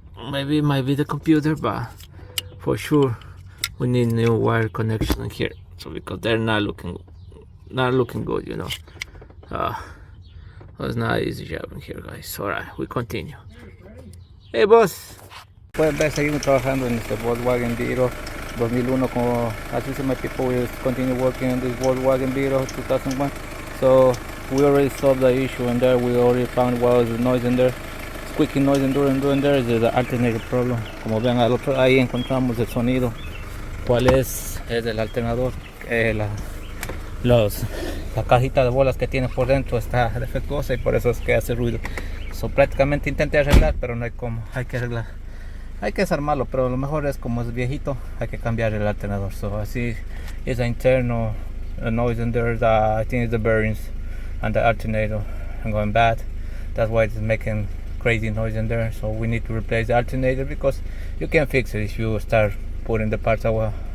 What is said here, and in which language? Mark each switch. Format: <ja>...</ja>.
<en>Maybe it might be the computer, but for sure we need new wire connection here. So because they're not looking good, you know. It's not easy job in here, guys. Alright, we continue. Hey boss.</en> <es>Pueden ver, seguimos trabajando en este Volkswagen Beetle 2001.</es> <en>Como as you see, my people, we continue working on this Volkswagen Beetle 2001. So we already solved the issue in there. We already found what was the noise in there, squeaking noise in there is the alternator problem.</en> <es>Como ven al otro, ahí encontramos el sonido. ¿Cuál es? Es del alternador. La cajita de bolas que tiene por dentro está defectuosa y por eso es que hace ruido. So, prácticamente intenté arreglar, pero no hay cómo. Hay que arreglar. Hay que desarmarlo, pero lo mejor es, como es viejito, hay que cambiar el alternador.</es> <en>So</en> <es>así es</es> <en>the internal noise in there. I think it's the bearings and the alternator are going bad. That's why it's making crazy noise in there. So we need to replace the alternator because you can fix it if you start putting the parts away.</en>